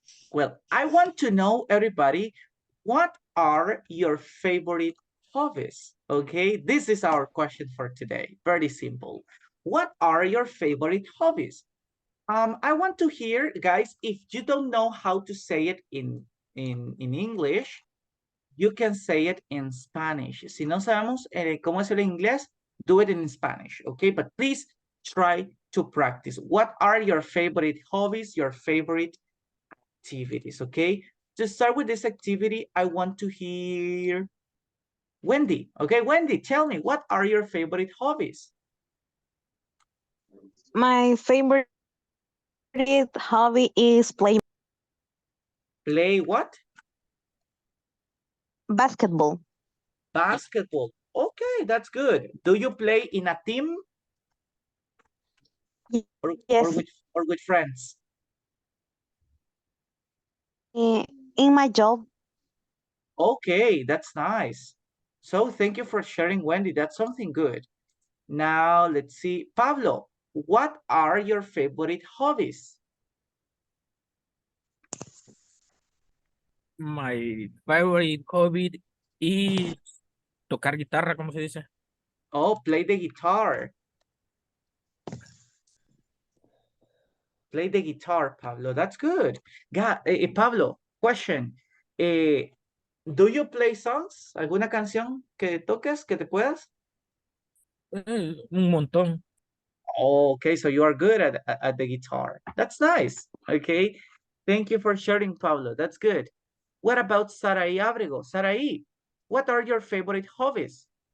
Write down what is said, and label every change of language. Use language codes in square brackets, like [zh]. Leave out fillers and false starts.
[en] Well, I want to know, everybody, what are your favorite hobbies? Okay, this is our question for today. Very simple. What are your favorite hobbies? I want to hear, guys, if you don't know how to say it in English, you can say it in Spanish. [es] Si no sabemos cómo decirlo en inglés, [en] do it in Spanish, okay? But please try to practice. What are your favorite hobbies, your favorite activities, okay? To start with this activity, I want to hear Wendy. Okay, Wendy, tell me, what are your favorite hobbies? My favorite hobby is playing Play what? basketball. Basketball. Okay, that's good. Do you play in a team or, Yes, or with friends? in my job, Okay, that's nice. So thank you for sharing, Wendy. That's something good. Now let's see. Pablo, What are your favorite hobbies? My favorite hobby is [es] tocar guitarra, ¿cómo se dice? [en] Oh, play the guitar. Play the guitar, Pablo. That's good. Pablo, question. Do you play songs? [es] ¿Alguna canción que toques, que te puedas? Un montón. [en] Oh, okay, so you are good at the guitar. That's nice. Okay. Thank you for sharing, Pablo. That's good. What about Sarai Abrego? Sarai, what are your favorite hobbies?